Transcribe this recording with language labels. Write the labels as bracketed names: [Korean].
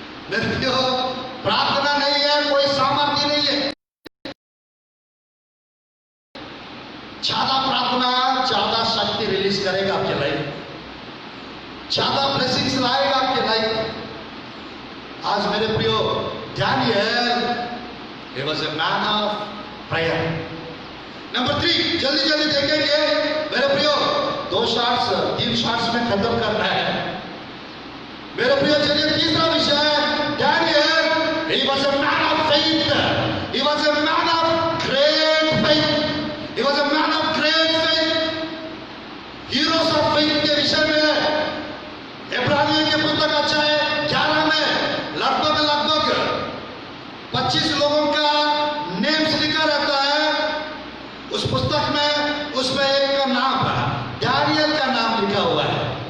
[Hindi] मेरे प्रियो, प्रार्थना नहीं है कोई सामर्थ्य नहीं है। ज्यादा प्रार्थना ज्यादा शक्ति रिलीज करेगा आपके लाइफ, ज्यादा ब्लेसिंग्स लाएगा आपके लाइफ। आज मेरे प्रियो, [English] Daniel he was a man of prayer। [Hindi] Number 3, जल्दी जल्दी देखेंगे मेरे प्रियो, 3 शॉर्ट्स में खत्म करना है मेरे प्रियो। चलिए तीसरा विषय है [English] Daniel, he was a man of faith, he was a man of great faith, he was a man of great faith। heroes of faith [Hindi] के विषय में इब्रानियों की पुस्तक अध्याय 11 में लगभग 25 लोगों का नेम्स लिखा रहता है उस पुस्तक में। उसमें एक का नाम है, दानियल का नाम लिखा हुआ है।